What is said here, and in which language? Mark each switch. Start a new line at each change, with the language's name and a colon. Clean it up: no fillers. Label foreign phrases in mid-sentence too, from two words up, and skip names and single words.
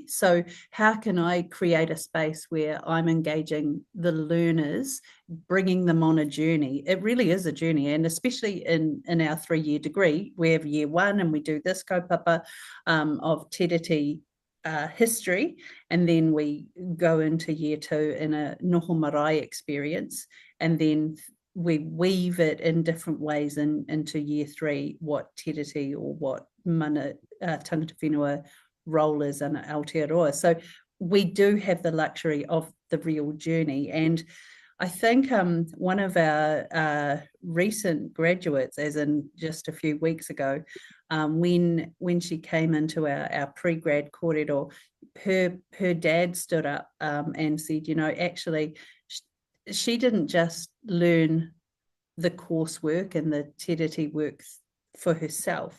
English: So how can I create a space where I'm engaging the learners, bringing them on a journey? It really is a journey, and especially in our 3-year degree, we have year 1 and we do this kaupapa of Te Tiriti history, and then we go into year 2 in a
Māori: noho marae
English: experience, and then we weave it in different ways into year 3, what Te Tiriti or what
Māori: mana tangata whenua
English: role is in Aotearoa. So we do have the luxury of the real journey. And I think one of our recent graduates, as in just a few weeks ago, when she came into our pre-grad kōrero, her dad stood up and said, actually, she didn't just learn the coursework and the Te Tiriti work for herself.